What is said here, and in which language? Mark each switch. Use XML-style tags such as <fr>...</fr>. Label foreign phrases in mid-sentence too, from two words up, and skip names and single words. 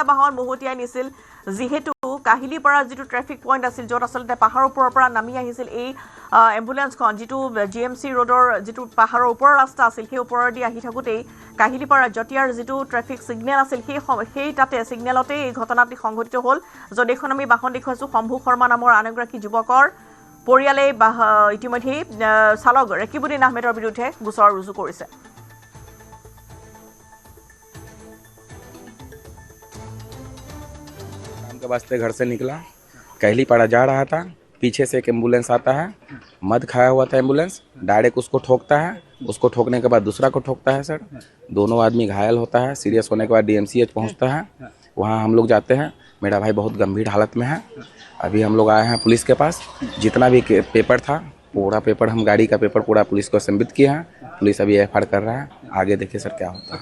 <as>বাহন মহতিয়াই নিছিল যিহেতু কাহিলীপাৰা যিটো ট্ৰেফিক পইণ্ট আছিল য'ত আচলতে পাহাৰৰ ওপৰৰ পৰা নামি আহিছিল এই এম্বুলেন্সখন যিটো GMC ৰোডৰ যিটো পাহাৰৰ ওপৰৰ ৰাস্তা আছিল সেই ওপৰেদি আহি থাকোঁতেই কাহিলীপাৰা জটিয়াৰ যিটো ট্ৰেফিক ছিগনেল আছিল সেই তাতে ছিগনেলতে এই ঘটনাটি সংঘটিত হ'ল য'ত এইখন আমি বাহন দেখুৱাইছোঁ শম্ভু শৰ্মা নামৰ আন এগৰাকী যুৱকৰ পৰিয়ালে ইতিমধ্যে চালক ৰেকিবুদ্দিন আহমেদৰ বিৰুদ্ধে গোচৰ ৰুজু কৰিছে</as> <hi>के वास्ते घर से निकला कहलीपाड़ा जा रहा था पीछे से एक एम्बुलेंस आता है मद खाया हुआ था एम्बुलेंस डायरेक्ट उसको ठोकता है उसको ठोकने के बाद दूसरा को ठोकता है सर दोनों आदमी घायल होता है सीरियस होने के बाद DMCH पहुंचता है वहां हम लोग जाते हैं मेरा भाई बहुत गंभीर हालत में है अभी हम लोग आए हैं पुलिस के पास जितना भी पेपर था पूरा पेपर हम गाड़ी का पेपर पूरा पुलिस को संबित किए हैं पुलिस अभी FIR कर रहा है आगे देखिए सर क्या होता है</hi>